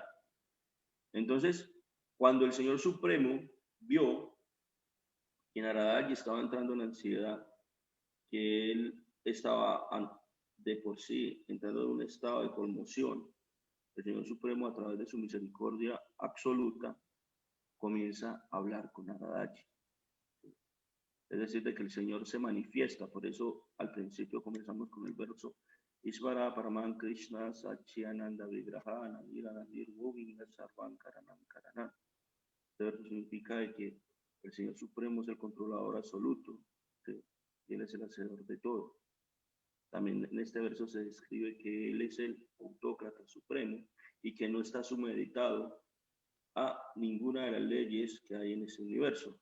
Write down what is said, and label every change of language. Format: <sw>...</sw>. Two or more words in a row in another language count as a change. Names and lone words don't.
<es>Entonces, cuando el Señor Supremo vio que Naradaji estaba entrando en ansiedad, que él estaba de por sí entrando en un estado de conmoción, el Señor Supremo, a través de su misericordia absoluta, comienza a hablar con Naradaji. Es decir, de que el Señor se manifiesta. Por eso al principio comenzamos con el verso</es> <sa>ईश्वर परमं कृष्ण सच्चिदानन्द विग्रह नविर नादिर गोविन्द सर्वं कारणम् कारणम्.</sa> <es>Este verso significa de que el Señor Supremo es el controlador absoluto, que Él es el hacedor de todo. También en este verso se describe que Él es el autócrata supremo y que no está sumeditado a ninguna de las leyes que hay en ese universo.</es>